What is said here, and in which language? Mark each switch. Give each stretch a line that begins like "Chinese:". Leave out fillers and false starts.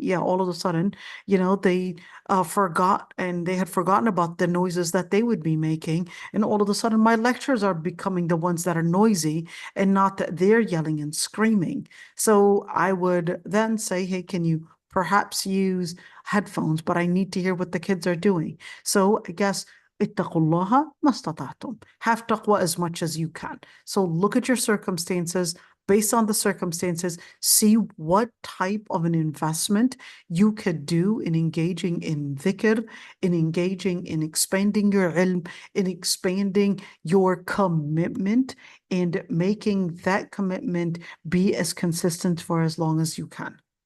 English: Yeah, all of a sudden, they forgot, and they had forgotten about the noises that they would be making. And all of a sudden, my lectures are becoming the ones that are noisy and not that they're yelling and screaming. So I would then say, hey, can you perhaps use headphones? But I need to hear what the kids are doing. So I guess
Arabic: اتقوا الله ما استطعتم.
English: Have taqwa as much as you can. So look at your circumstances. Based on the circumstances, see what type of an investment you could do in engaging in dhikr, in engaging in expanding your ilm, in expanding your commitment, and making that commitment be as consistent for as long as you can.